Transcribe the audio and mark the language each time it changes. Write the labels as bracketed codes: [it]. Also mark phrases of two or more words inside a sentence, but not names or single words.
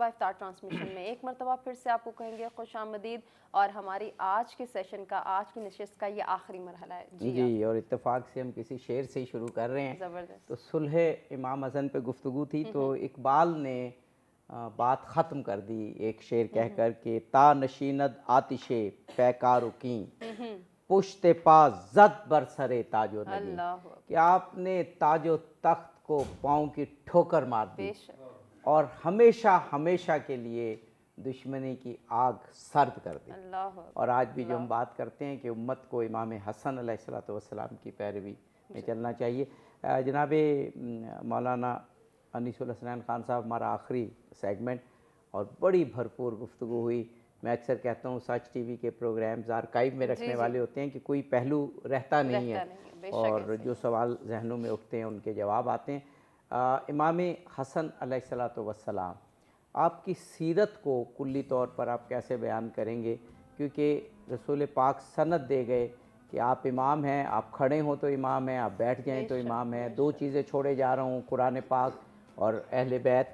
[ur] افطار ٹرانسمیشن میں ایک مرتبہ پھر سے آپ کو کہیں گے خوش آمدید, اور ہماری آج کے سیشن کا, آج کی نشست کا یہ آخری مرحلہ ہے. جی, اور اتفاق سے ہم کسی شعر سے ہی شروع کر رہے ہیں. زبردست. تو صلح امام حسن پہ گفتگو تھی, تو اقبال نے بات ختم کر دی ایک شعر کہہ کر کہ [fa] تا نشیند آتش پیکار کیں پشت پا زد بر سر تاج و نگین, [ur] کہ آپ نے تاج و تخت کو پاؤں کی ٹھوکر مار دی اور ہمیشہ ہمیشہ کے لیے دشمنی کی آگ سرد کر دی. اور آج بھی جو ہم بات کرتے ہیں کہ امت کو امام حسن [ar] علیہ السلام [ur] کی پیروی میں چلنا چاہیے. جناب مولانا انیس الحسنین خان صاحب, ہمارا آخری سیگمنٹ, اور بڑی بھرپور گفتگو ہوئی. میں اکثر کہتا ہوں سچ ٹی وی کے [en] programs archive [ur] میں رکھنے والے ہوتے ہیں کہ کوئی پہلو رہتا نہیں ہے, اور جو سوال ذہنوں میں اٹھتے ہیں ان کے جواب آتے ہیں. امام حسن [ar] عليه الصلاة والسلام, [ur] آپ کی سیرت کو کلی طور پر آپ کیسے بیان کریں گے? کیونکہ رسول پاک سند دے گئے کہ آپ امام ہیں، آپ کھڑے ہو تو امام ہیں، آپ بیٹھ جائیں تو امام ہیں. دو چیزیں چھوڑے جا رہا ہوں، قرآن پاک اور اہل بیت.